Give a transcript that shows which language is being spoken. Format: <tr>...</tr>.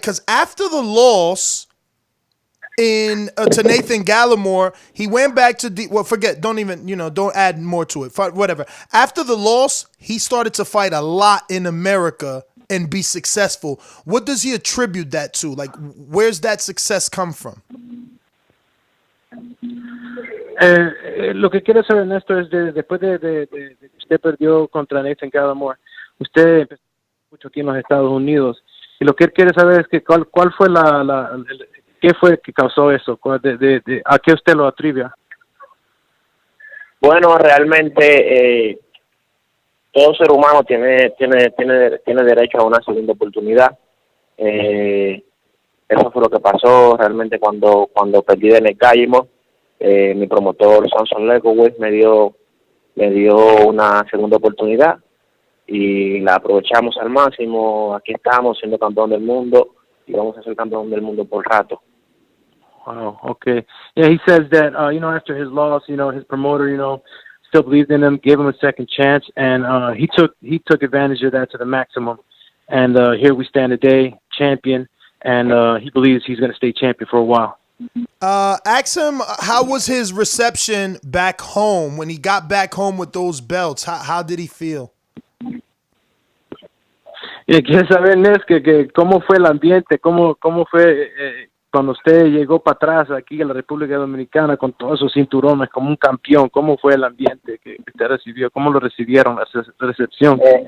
<en>Because after the loss to Nathan Gallimore, he went back to don't add more to it. Whatever. After the loss, he started to fight a lot in America and be successful. What does he attribute that to? Like, where's that success come from?</en> <es>Lo que quiero saber, Néstor, es después de que usted perdió contra Nathan Gallimore, usted empezó mucho aquí en los Estados Unidos, y lo que él quiere saber es que cuál fue qué fue que causó eso, a qué usted lo atribuye. Bueno, realmente todo ser humano tiene derecho a una segunda oportunidad. Eso fue lo que pasó realmente cuando perdí de Nathan Gallimore. Mi promotor Samson Lekowicz me dio una segunda oportunidad y la aprovechamos al máximo. Aquí estamos siendo campeón del mundo y vamos a ser campeón del mundo por rato.</es> <en>Wow. Okay. Yeah, he says that after his loss, his promoter, still believed in him, gave him a second chance, and he took advantage of that to the maximum. And here we stand today, champion, and he believes he's going to stay champion for a while. Ask him how was his reception back home when he got back home with those belts. How did he feel?</en> <es>Y quiere saber, Nes, que cómo fue el ambiente, cómo fue cuando usted llegó para atrás aquí en la República Dominicana con todos esos cinturones como un campeón. ¿Cómo fue el ambiente que usted recibió? ¿Cómo lo recibieron, la recepción?</es>